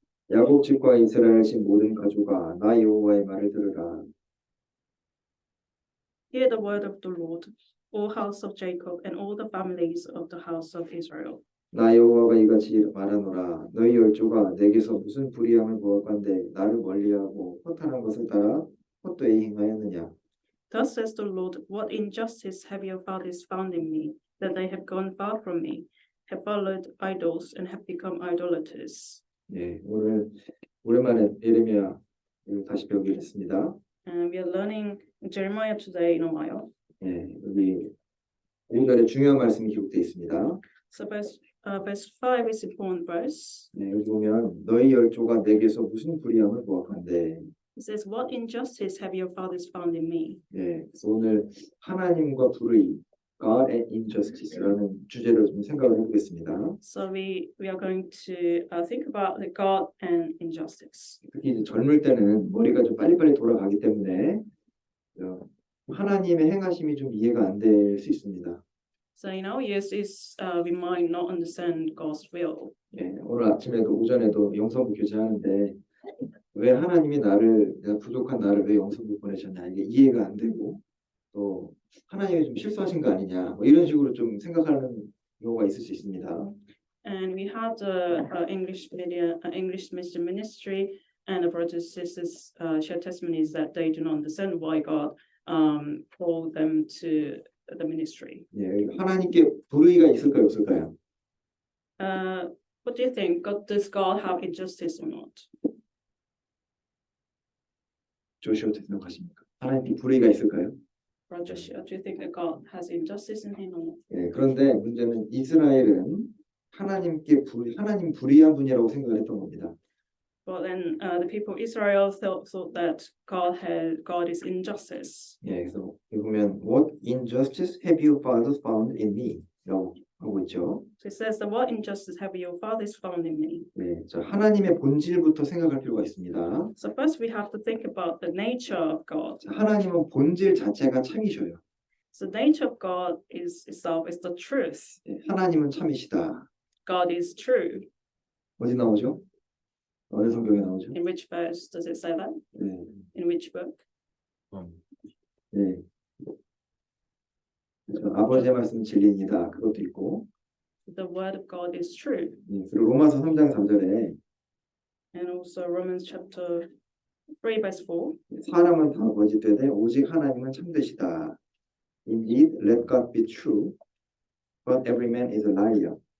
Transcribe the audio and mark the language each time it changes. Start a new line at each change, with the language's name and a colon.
Korean: 야곱 집과 이스라엘 집 모든 가족아 나 여호와의 말을 들으라.
English: Hear the word of the Lord, all house of Jacob and all the families of the house of Israel.
Korean: 나 여호와가 이같이 말하노라. 너희 열조가 내게서 무슨 불의함을 보았건대 나를 멀리하고 허탄한 것을 따라 헛되이 행하였느냐.
English: Thus says the Lord, what injustice have your fathers found in me, that they have gone far from me, have followed idols and have become idolaters.
Korean: 예, 오늘 오랜만에 예레미야를 다시 배우게 됐습니다.
English: And we are learning Jeremiah today in a while.
Korean: 예, 여기 5절에 중요한 말씀이 기록되어 있습니다.
English: So verse 5 is important verse.
Korean: 예, 여기 보면 너희 열조가 내게서 무슨 불의함을 보았건대.
English: It says, what injustice have your fathers found in me?
Korean: 예, 그래서 오늘 하나님과 불의,
English: God and Injustice
Korean: 라는 주제로 좀 생각을 해보겠습니다.
English: So we are going to think about the God and injustice.
Korean: 특히 이제 젊을 때는 머리가 좀 빨리빨리 돌아가기 때문에 하나님의 행하심이 좀 이해가 안 될 수 있습니다.
English: So in our years, we might not understand God's will.
Korean: 예, 오늘 아침에도 오전에도 영성부 교제하는데 왜 하나님이 내가 부족한 나를 왜 영성부 보내셨냐 이게 이해가 안 되고 또 하나님이 좀 실수하신 거 아니냐 뭐 이런 식으로 좀 생각하는 경우가 있을 수 있습니다.
English: And we had English ministry, and the brothers and sisters share testimonies that they do not understand why God called them to the ministry.
Korean: 예, 하나님께 불의가 있을까요, 없을까요?
English: What do you think? Does God have injustice or not?
Korean: 조슈아 어떻게 생각하십니까? 하나님께 불의가 있을까요?
English: Joshua, do you think that God has injustice in him or not?
Korean: 예, 그런데 문제는 이스라엘은 하나님 불의한 분이라고 생각을 했던 겁니다.
English: But then the people of Israel thought that God is injustice.
Korean: 예, 그래서 여기 보면
English: What injustice have your fathers found in me?
Korean: 라고 하고 있죠.
English: So it says that what injustice have your fathers found in me?
Korean: 네, 자, 하나님의 본질부터 생각할 필요가 있습니다.
English: So first we have to think about the nature of God.
Korean: 자, 하나님은 본질 자체가 참이셔요.
English: So the nature of God itself is the truth.
Korean: 예, 하나님은 참이시다.
English: God is true.
Korean: 어디 나오죠? 어느 성경에 나오죠?
English: In which verse does it say that?
Korean: 네,
English: In which book?
Korean: 네. 아버지의 말씀은 진리입니다. 그것도 있고.
English: The word of God is true.
Korean: 예, 그리고 로마서 3장 3절에
English: And also Romans chapter 3 verse 4.
Korean: 사람은 다 거짓되되 오직 하나님은 참되시다.
English: Indeed, let God be true, but every man is a liar.